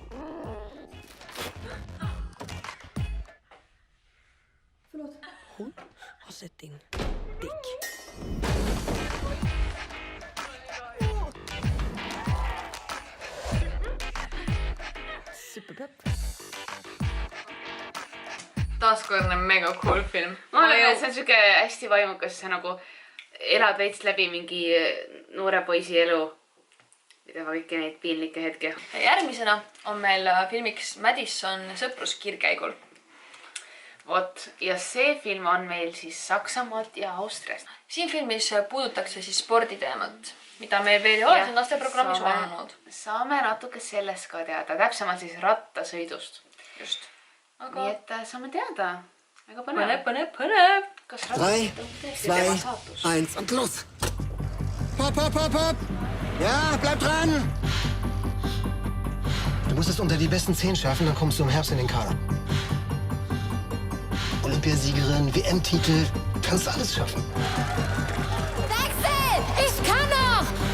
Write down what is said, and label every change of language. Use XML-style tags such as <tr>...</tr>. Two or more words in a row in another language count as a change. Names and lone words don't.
<sv>Hon har sett din dick. Superpepp.</sv> <et>Taaskordne</et> <en>mega cool</en> <et>film. Ma olen, et see on siuke hästi vaimukas, sa nagu elad veits läbi mingi noore poisi elu. Pideva kõiki neid piinlikke hetki. Järgmisena on meil filmiks Madison sõpruskiirkäigul. Vot, ja see film on meil siis Saksamaalt ja Austriast. Siin filmis puudutakse siis sporditeemat, mida meil veel ei ole siin lasteprogrammis olnud. Saame natuke sellest ka teada, täpsemalt siis rattasõidust. Just. Nii et saame teada. Väga põnev. Põnev, põnev, põnev. Kas</et> <de>3, 2, 1 und los! Hopp, hopp, hopp, hopp! Ja, bleib dran! Du musst es unter die besten 10 schaffen, dann kommst du im Herbst in den Kader. Olympiasiegerin, WM-Titel, kannst du alles schaffen. Wechsel! Ich kann noch!</de>